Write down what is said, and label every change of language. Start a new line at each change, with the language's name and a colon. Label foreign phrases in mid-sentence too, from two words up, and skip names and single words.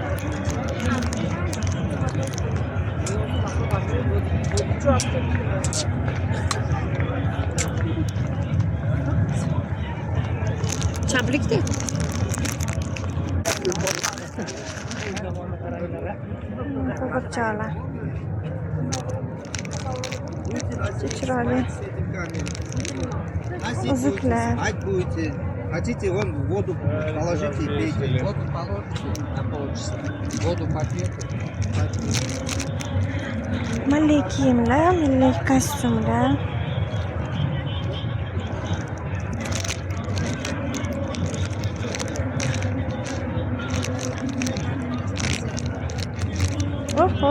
Uzbek: Chablikda. Qo'g'irchoqlar. Chiroyli. Uzuklar.
Russian: Хотите, вон воду положите и пейте. Воду положите, там получится. Воду попьете.
Uzbek: Milliy kiyimlar, milliy kostyumlar. Oho.